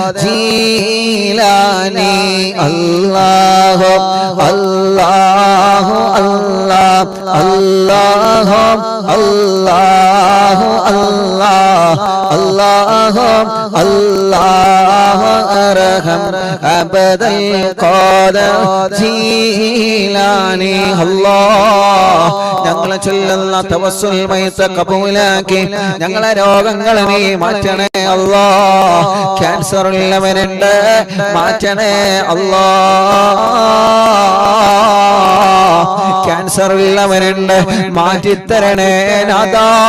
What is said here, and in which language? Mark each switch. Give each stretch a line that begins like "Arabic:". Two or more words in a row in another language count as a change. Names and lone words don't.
Arabic: جيلاني الله الله الله الله الله الله الله الله ارحم عبد القادر جيلاني الله
Malayalam: ഞങ്ങളെ ചൊല്ലുന്ന തവസ്സുൽ മൈത്ത് കബൂലാക്കി ഞങ്ങളെ രോഗങ്ങളെ നീ മാറ്റണേ അല്ലാ. ക്യാൻസർ ഉള്ളവനുണ്ട്, മാറ്റണേ അല്ലാ. ക്യാൻസർ ഉള്ളവനുണ്ട്, മാറ്റിത്തരണേ നാഥാ.